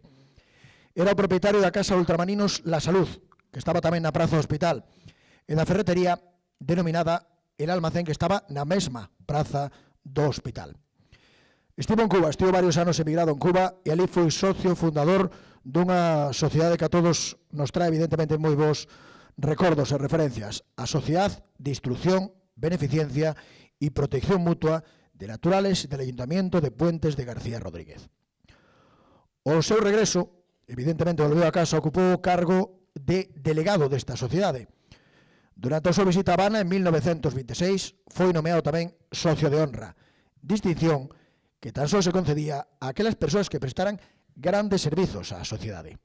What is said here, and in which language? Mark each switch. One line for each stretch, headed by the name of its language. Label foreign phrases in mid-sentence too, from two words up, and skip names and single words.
Galician: Era o propietario da Casa Ultramaninos La Salud, que estaba tamén na Praza Hospital, e da ferretería denominada El Almacén, que estaba na mesma praza do hospital. Estivo en Cuba, estivo varios anos emigrado en Cuba e ali foi socio fundador dunha sociedade que a todos nos trae evidentemente moi bons recordos e referencias, a Sociedad de Instrucción, Beneficencia y Protección Mutua de Naturales del Ayuntamiento de Puentes de García Rodríguez. O seu regreso, evidentemente volveu a casa, ocupou o cargo de delegado desta sociedade. Durante a súa visita a Habana en 1926 foi nomeado tamén socio de honra, distinción que tan só se concedía a aquelas persoas que prestaran grandes servizos á sociedade.